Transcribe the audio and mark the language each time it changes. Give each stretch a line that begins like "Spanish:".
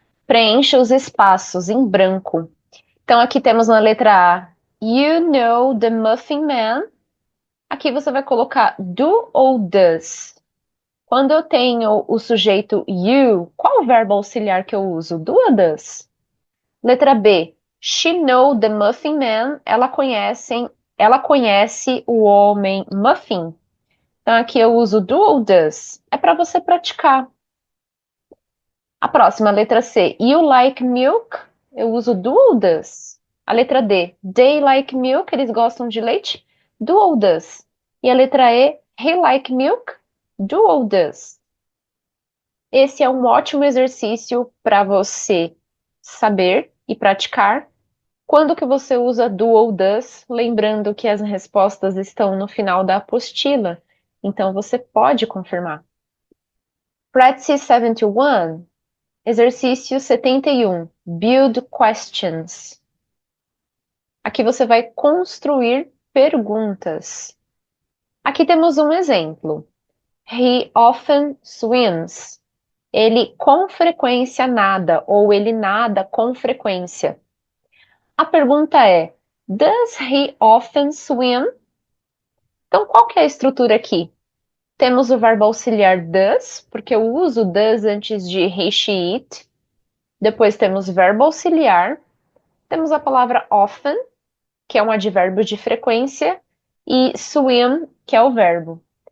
Portuguese: Preencha os espaços em branco. Então aqui temos na letra A,
English: you know the Muffin Man.
Portuguese: Aqui você vai colocar do ou does. Quando eu tenho o sujeito you, qual o verbo auxiliar que eu uso? Do ou does? Letra B,
English: she know the Muffin Man.
Portuguese: Ela conhece o homem muffin. Então aqui eu uso do ou does. É para você praticar. A próxima, letra C.
English: You like milk?
Portuguese: Eu uso do ou does. A letra D.
English: They like milk?
Portuguese: Eles gostam de leite? Do ou does. E a letra E.
English: He like milk?
Portuguese: Do ou does. Esse é um ótimo exercício para você saber e praticar quando que você usa do ou does, lembrando que as respostas estão no final da apostila, então você pode confirmar.
English: Practice 71. Exercício 71. Build questions.
Portuguese: Aqui você vai construir perguntas. Aqui temos um exemplo.
English: He often swims.
Portuguese: Ele com frequência nada, ou ele nada com frequência. A pergunta é:
English: Does he often swim?
Portuguese: Então, qual que é a estrutura aqui? Temos o verbo auxiliar does, porque eu uso does antes de he, she, it. Depois temos verbo auxiliar. Temos a palavra often, que é um advérbio de frequência, e swim, que é o verbo.